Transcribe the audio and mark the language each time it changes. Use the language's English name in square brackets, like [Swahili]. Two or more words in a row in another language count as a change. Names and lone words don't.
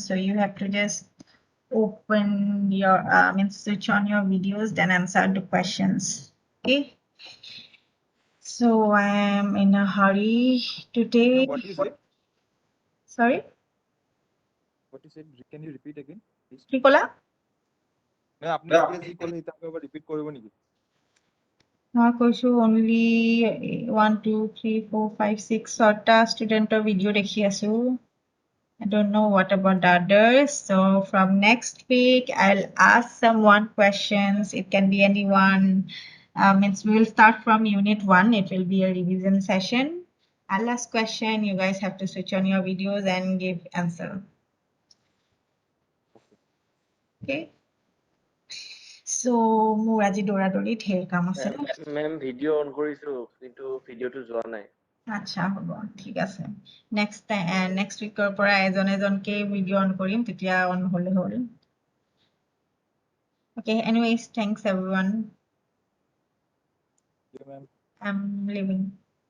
[English] So you have to just open your, switch on your videos, then answer the questions. Okay. So I'm in a hurry today. What you said? Sorry, What you said? Can you repeat again, please? [Assamese] কি কলা? না আপনি এতিয়া যি ক'লে এটা এবাৰ ৰিপিট কৰিব নেকি? মই কৈছো only 1, 2, 3, 4, 5, 6 ছটা ষ্টুডেণ্টৰ ভিডিঅ' দেখি আছো. [English] I don't know what about the others. So from next week, I'll ask someone questions. It can be anyone. Means we will start from unit 1. It will be a revision session. I'll ask question. You guys have to switch on your videos and give answer. Okay. So [Assamese] মোৰ আজি দৌৰা-দৌৰি ঢেৰ কাম আছে। মেম ভিডিঅ' অন কৰিছো কিন্তু ভিডিঅ'টো যোৱা নাই। আচ্ছা হ'ব, ঠিক আছে। নেক্সট উইকৰ পৰা এজনকে ভিডিঅ' অন কৰিম, তেতিয়া অন হ'লে হ'ল। [English] Okay, anyways, thanks everyone. Yeah, ma'am. I'm leaving.